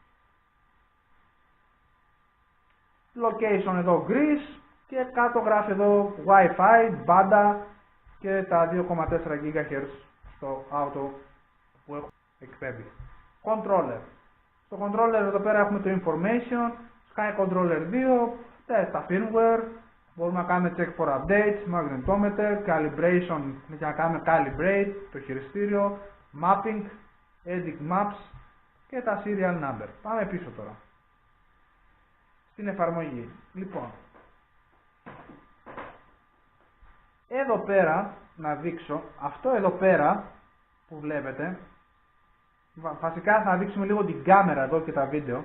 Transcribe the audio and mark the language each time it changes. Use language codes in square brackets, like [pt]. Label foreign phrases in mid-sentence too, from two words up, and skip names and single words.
[el] Location εδώ Greece και κάτω γράφει εδώ Wi-Fi, banda και τα 2,4 GHz στο auto που έχω εκπέμπει. Controller. Στο controller εδώ πέρα έχουμε το information, Sky Controller 2, τα firmware, μπορούμε να κάνουμε [en] check for updates, magnetometer, calibration, [el] για να κάνουμε calibrate το χειριστήριο, [en] mapping, edit maps [el] και τα [en] serial number. [el] Πάμε πίσω τώρα στην εφαρμογή. Λοιπόν, εδώ πέρα να δείξω, αυτό εδώ πέρα που βλέπετε, βασικά θα δείξουμε λίγο την κάμερα εδώ και τα βίντεο.